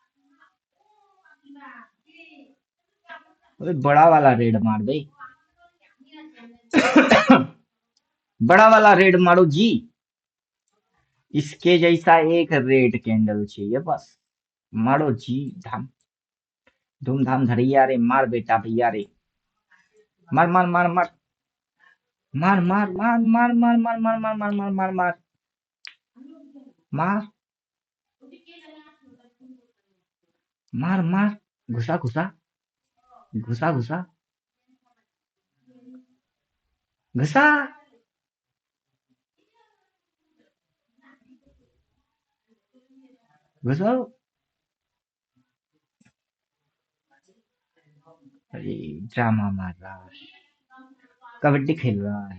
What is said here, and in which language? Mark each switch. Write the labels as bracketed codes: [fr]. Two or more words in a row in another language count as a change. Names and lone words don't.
[hi] अरे बड़ा वाला रेड मार दे, बड़ा वाला रेड मारो जी। इसके जैसा एक [en] red candle [hi] चाहिए बस, मारो जी। धाम धूमधाम धरैया रे, मार बेटा भैया रे, मार मार मार मार मार मार मार मार मार मार मार मार मार मार मार मार मार मार मार, घुसा घुसा घुसा घुसा घुसा। घुसो। अरे ड्रामा मार रहा है, कबड्डी खेल रहा है।